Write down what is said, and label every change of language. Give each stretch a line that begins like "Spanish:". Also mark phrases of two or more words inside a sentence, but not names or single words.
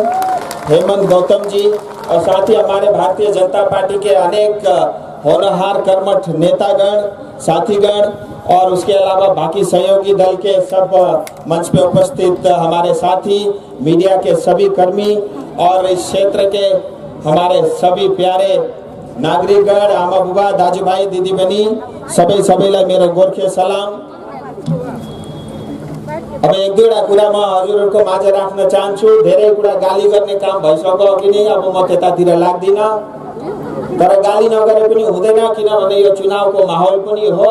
Hindi: हेमंत गौतम जी, और साथ ही हमारे भारतीय जनता पार्टी के अनेक होनहार कर्मठ नेतागण, साथीगण, और उसके अलावा बाकी सहयोगी दल के सब मंच पे उपस्थित हमारे साथी, मीडिया के सभी कर्मी, और इस क्षेत्र के हमारे सभी प्यारे नागरिकगण,
Nepali: आमा बुबा, दाजू भाई, दीदी बहनी, सबैलाई मेरो गोर्खे सलाम। अब एक दुईवटा कुरा म हजुरहरुको माझ राख्न चाहन्छु। धेरै कुरा गाली गर्ने काम भइसक्यो अघि नै, अब म त्यतातिर लाग्दिन। तर गाली नगरे पनि हुँदैन, किनभने यो चुनावको माहौल पनि हो।